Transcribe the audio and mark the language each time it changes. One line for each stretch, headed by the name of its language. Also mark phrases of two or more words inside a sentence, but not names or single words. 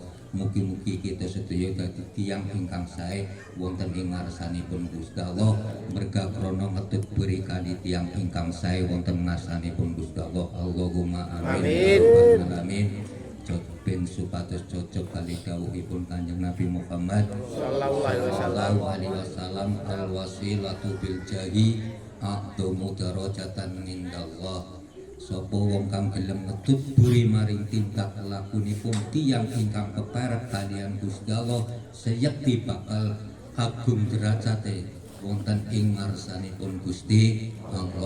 Javanese: Mugi-mugi kita sedaya dadi tiyang ingkang sae wonten ing ngarsanipun Gusti Allah merga krana ngetut buri kali tiyang ingkang sae wonten ngarsanipun Gusti Allah.
Arabic: اللهم آمين.
Javanese: Amin. Ben supados cocok kali dawuhipun Kanjeng Nabi Muhammad
Arabic: صلى الله عليه وسلم الوسيلة بالجاه أعظم درجة عند الله.
Javanese: Sapa wong kang gelem ngetut buri maring tingkah lakunipun tiyang ingkang keparek kalian Gusti Allah seyekti bakal agung derajate wonten ing ngarsanipun Gusti Allah.